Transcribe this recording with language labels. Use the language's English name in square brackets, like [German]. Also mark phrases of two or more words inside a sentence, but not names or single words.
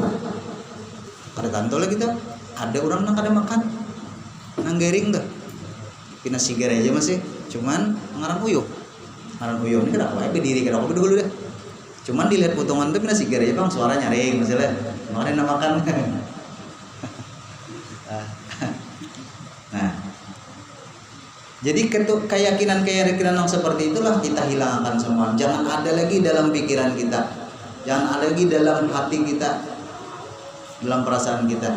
[Banjar] Kada tanto lah kita. Ada orang nang kada makan, nang garing tuh. Pina sigar aja masih. Cuman ngaran uyuh. Ngaran uyuh ini kada apa? Berdiri kada apa dulu deh. Cuman dilihat potongan tuh pina sigar aja bang, suara nyaring masalah. Makanya nak makan. Nah. [Indonesian] Jadi keyakinan yang seperti itulah kita hilangkan semua. Jangan ada lagi dalam pikiran kita, jangan ada lagi dalam hati kita, dalam perasaan kita.